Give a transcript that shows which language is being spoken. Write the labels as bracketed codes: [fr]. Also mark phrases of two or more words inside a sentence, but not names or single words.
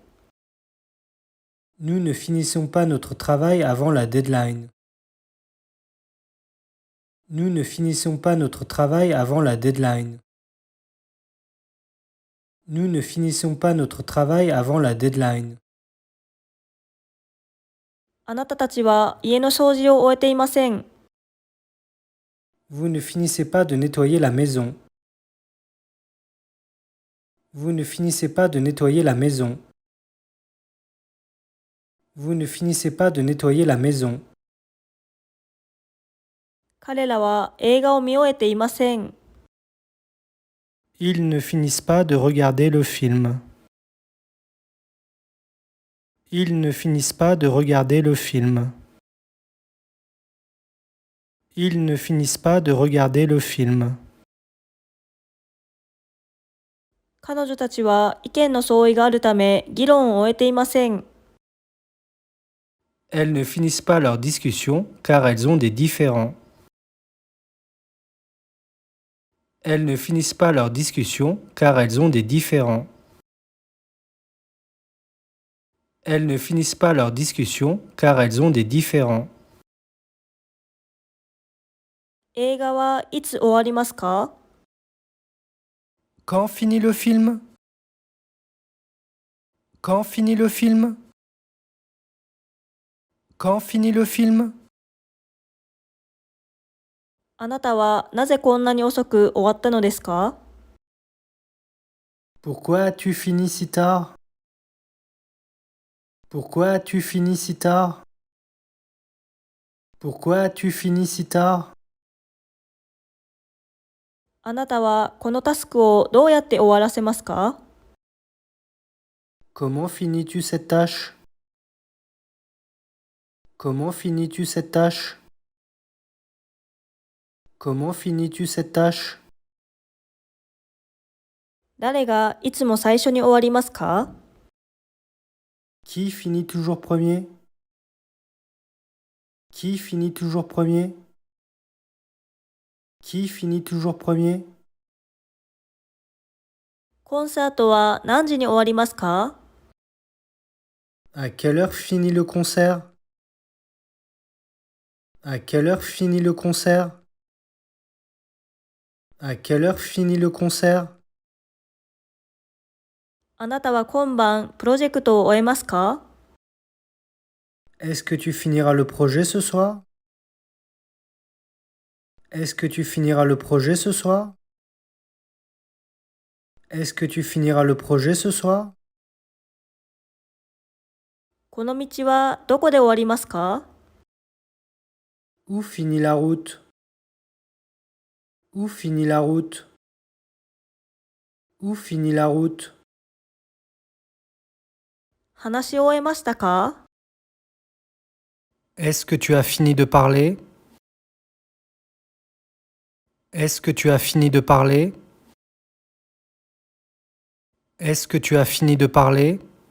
[fr] Nous ne finissons pas notre travail avant la deadline. Nous ne finissons pas notre travail avant la deadline. Nous ne finissons pas notre travail avant la deadline. [ja] あなたたちは家の掃除を終えていません。 [fr] Vous ne finissez pas de nettoyer la maison. Vous ne finissez pas de nettoyer la maison. Vous ne finissez pas de nettoyer la maison. [ja] 彼らは映画を見終えていません。 [fr] Ils ne finissent pas de regarder le film. Ils ne finissent pas de regarder le film. Ils ne finissent pas de regarder le film. [ja] 彼女たちは意見の相違があるため議論を終えていません。 [fr] Elles ne finissent pas leur discussion car elles ont des différends. Elles ne finissent pas leur discussion car elles ont des différends. Elles ne finissent pas leur discussion car elles ont des différends. [ja] 映画はいつ終わりますか？ [fr] Quand finit le film? Quand finit le film? Quand finit le film? [ja] あなたはなぜこんなに遅く終わったのですか？ [fr] Pourquoi as-tu fini si tard? Pourquoi as-tu fini si tard? Pourquoi as-tu fini si tard? [ja] あなたはこのタスクをどうやって終わらせますか？ [fr] Comment finis-tu cette tâche? Comment finis-tu cette tâche? Comment finis-tu cette tâche? [ja] 誰がいつも最初に終わりますか？ [fr] Qui finit toujours premier? Qui finit toujours premier? Qui finit toujours premier? [ja] コンサートは何時に終わりますか？ [fr] À quelle heure finit le concert? À quelle heure finit le concert? À quelle heure finit le concert? [ja] あなたは今晩プロジェクトを終えますか？ [fr] Est-ce que tu finiras le projet ce soir? Est-ce que tu finiras le projet ce soir? Est-ce que tu finiras le projet ce soir? [ja] この道はどこで終わりますか？ [fr] Où finit la route? Où finit la route? Où finit la route? [ja] 話し終えましたか？ [fr] Est-ce que tu as fini de parler? Est-ce que tu as fini de parler? Est-ce que tu as fini de parler?